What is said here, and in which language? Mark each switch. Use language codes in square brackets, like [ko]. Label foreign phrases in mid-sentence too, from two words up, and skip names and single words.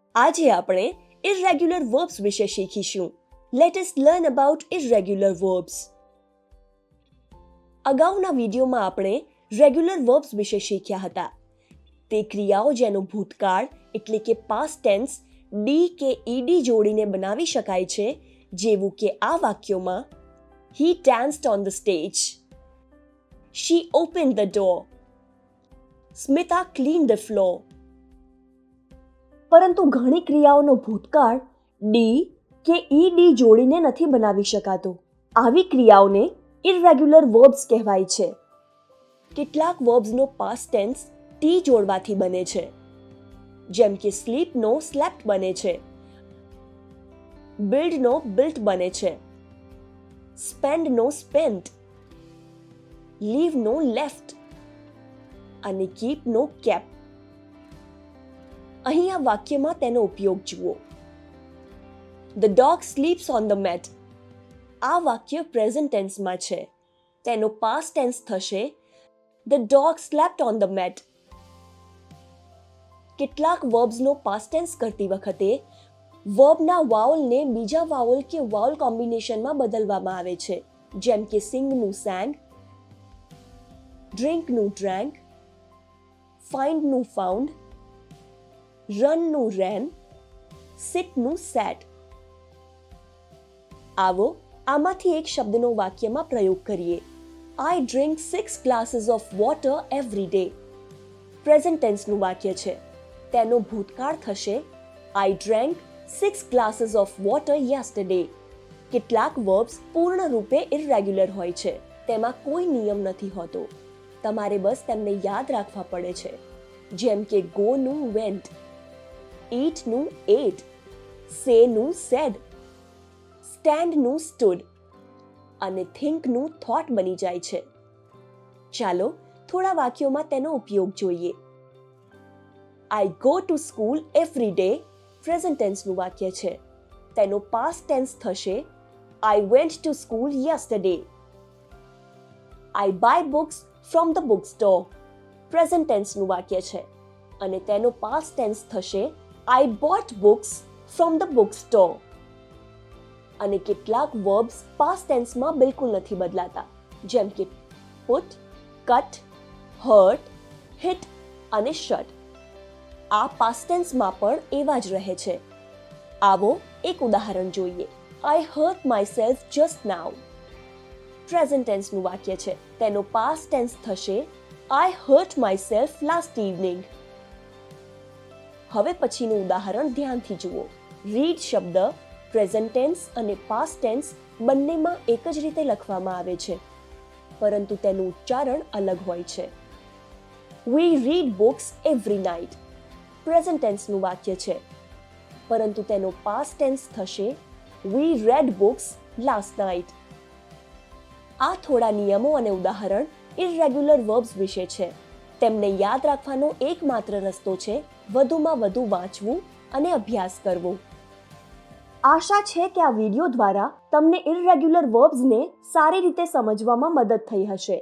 [gu] આજે આપણે [en] irregular verbs [gu] વિશે શીખીશું. [en] Let us learn about irregular verbs. [gu] અગાઉના વિડીયોમાં આપણે [en] regular verbs [gu] વિશે શીખ્યા હતા. તે ક્રિયાઓ જેનો ભૂતકાળ એટલે કે [en] past tense [gu] ડી કે ઈડી જોડીને બનાવી શકાય છે, જેવું કે આ વાક્યોમાં [en] He danced on the stage. She opened the door. Smita cleaned the floor. [gu] પરંતુ ઘણી ક્રિયાઓનો ભૂતકાળ ડી કે ઈડી જોડીને નથી બનાવી શકાતો. આવી ક્રિયાઓને [en] irregular verbs [gu] કહેવાય છે. કેટલાક વર્બ્સનો [en] past tense [gu] ટી જોડવાથી બને છે, જેમ કે સ્લીપનો સ્લેપ્ટ બને છે, બિલ્ડનો બિલ્ટ બને છે, સ્પેન્ડનો સ્પેન્ટ, લીવનો લેફ્ટ અને કીપનો કેપ. અહીં આ વાક્યમાં તેનો ઉપયોગ જુઓ. [en] The dog sleeps on the mat. [gu] આ વાક્ય [en] present tenseમાં [gu] છે. તેનો [en] past tense [gu] થશે [en] The dog slept on the mat. [gu] કેટલાક વર્બ્સનો [en] past tense [gu] કરતી વખતે વર્બના વાવલને બીજા વાવલ કે [en] vowel combinationમાં [gu] બદલવામાં આવે છે, જેમ કે સિંગનું sang, ડ્રિંકનું drank, ફાઇન્ડનું found, રનનું ran, સિટનું sat. આવો આમાંથી એક શબ્દનો વાક્યમાં પ્રયોગ કરીએ. [en] I drink 6 glasses of water every day. present tenseનું [gu] વાક્ય છે. તેનો ભૂતકાળ થશે [en] I drank 6 glasses of water yesterday. [gu] કેટલાક વર્બ્સ પૂર્ણ રૂપે ઇરરેગ્યુલર હોય છે. તેમાં કોઈ નિયમ નથી હોતો. તમારે બસ તેમને યાદ રાખવા પડે છે, જેમ કે ગોનું went, eatનું ate, sayનું said, સ્ટેન્ડનું stood અને thinkનું thought બની જાય છે. ચાલો થોડા વાક્યોમાં તેનો ઉપયોગ જોઈએ. [en] I go to school every day [gu] પ્રેઝન્ટ ટેન્સનું વાક્ય છે. તેનો પાસ્ટ ટેન્સ થશે [en] I went to school yesterday. I buy books from the bookstore [gu] પ્રેઝન્ટ ટેન્સનું વાક્ય છે અને તેનો પાસ્ટ ટેન્સ થશે [en] I bought books from the bookstore. [gu] અને કેટલાક વર્બ્સ [en] past tenseમાં [gu] બિલકુલ નથી બદલાતા, જેમ કે put, cut, hurt, hit અને shut. આ [en] past tenseમાં [gu] પણ એવા જ રહે છે. આવો એક ઉદાહરણ જોઈએ. [en] I hurt myself just now. [gu] પ્રેઝન્ટ ટેન્સનું વાક્ય છે. તેનો પાસ્ટ ટેન્સ થશે [en] I hurt myself last evening. [gu] હવે પછીનું ઉદાહરણ ધ્યાનથી જુઓ. રીડ શબ્દ [en] present tense [gu] અને [en] past tense [gu] બંનેમાં એક જ રીતે લખવામાં આવે છે, પરંતુ તેનું ઉચ્ચારણ અલગ હોય છે. [en] We read books every night. [gu] પ્રેઝન્ટ ટેન્સનું વાક્ય છે, પરંતુ તેનો પાસ્ટ ટેન્સ થશે [en] We read books last night. [gu] આ થોડા નિયમો અને ઉદાહરણ ઇરરેગ્યુલર વર્બ્સ વિશે છે. તેમને યાદ રાખવાનો એકમાત્ર રસ્તો છે વધુમાં વધુ વાંચવું અને અભ્યાસ કરવો. આશા છે કે આ વિડીયો દ્વારા તમને ઇરરેગ્યુલર વર્બ્સને સારી રીતે સમજવામાં મદદ થઈ હશે.